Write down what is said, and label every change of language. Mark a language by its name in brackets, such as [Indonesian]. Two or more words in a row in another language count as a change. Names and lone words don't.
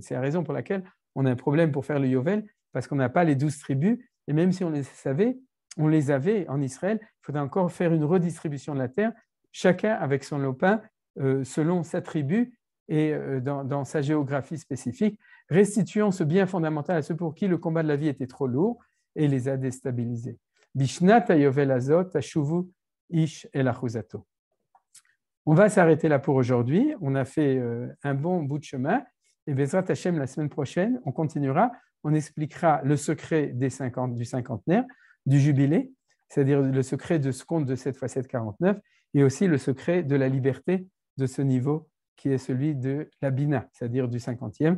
[French] C'est la raison pour laquelle on a un problème pour faire le Yovel, parce qu'on n'a pas les 12 tribus, et même si on les avait en Israël, il faudrait encore faire une redistribution de la terre, chacun avec son lopin, selon sa tribu et dans sa géographie spécifique, restituant ce bien fondamental à ceux pour qui le combat de la vie était trop lourd et les a déstabilisés. [Hebrew] בשנת יובל הזאת, תשובו איש אל אחוזתו. [French] On va s'arrêter là pour aujourd'hui. On a fait un bon bout de chemin. Et [Hebrew] בעזרת השם, [French] la semaine prochaine, on continuera. On expliquera le secret du cinquantenaire, du jubilé, c'est-à-dire le secret de ce compte de 7 x 7, 49, et aussi le secret de la liberté de ce niveau qui est celui de la Bina, c'est-à-dire du 50e.